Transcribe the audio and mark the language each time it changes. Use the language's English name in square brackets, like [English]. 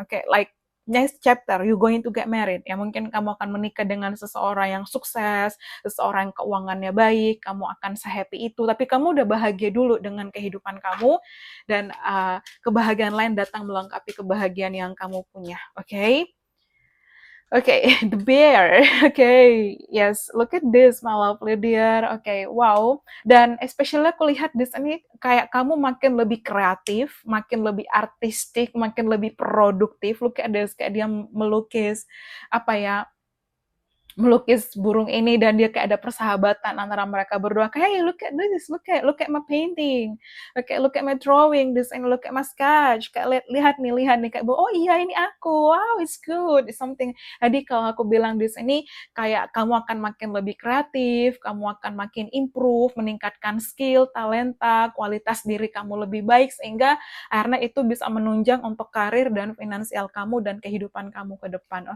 [English] Oke, like next chapter you going to get married. [Indonesian] Ya mungkin kamu akan menikah dengan seseorang yang sukses, seseorang yang keuangannya baik, kamu akan se-happy itu, tapi kamu udah bahagia dulu dengan kehidupan kamu, dan kebahagiaan lain datang melengkapi kebahagiaan yang kamu punya. [English] Oke? Okay, the bear. Okay, yes, look at this, my lovely dear. Okay, wow. [Indonesian] Dan especially aku lihat di sini kayak kamu makin lebih kreatif, makin lebih artistik, makin lebih produktif. [English] Look at this, [Indonesian] kayak dia melukis apa ya, melukis burung ini, dan dia kayak ada persahabatan antara mereka berdua. [English] Kayak, hey, look at this, look at my painting, look at my drawing, this and look at my sketch. [Indonesian] Kayak lihat nih, kayak oh iya ini aku, [English] wow it's good, it's something. [Indonesian] Jadi kalau aku bilang di sini kayak kamu akan makin lebih kreatif, kamu akan makin improve, meningkatkan skill, talenta, kualitas diri kamu lebih baik, sehingga akhirnya itu bisa menunjang untuk karir dan finansial kamu dan kehidupan kamu ke depan.